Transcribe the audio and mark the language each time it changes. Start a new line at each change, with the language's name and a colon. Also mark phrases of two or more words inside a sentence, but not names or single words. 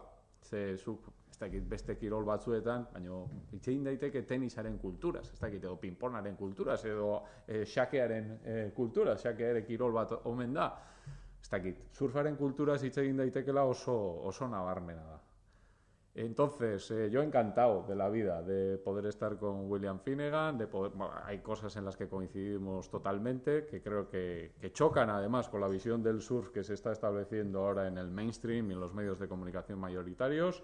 Basque: Ze zuk, ez dakit beste kirol batzuetan, baina itzein daiteke tenisaren kulturaz, ez dakit edo pinponaren kulturaz, edo xakearen kulturaz, xakearen kirol bat omen da. Ez dakit, surfaren kulturaz itzein daitekela oso nabarmena da.
Spanish: Entonces, yo encantado de la vida de poder estar con William Finnegan, hay cosas en las que coincidimos totalmente, que creo que chocan además con la visión del surf que se está estableciendo ahora en el mainstream y en los medios de comunicación mayoritarios.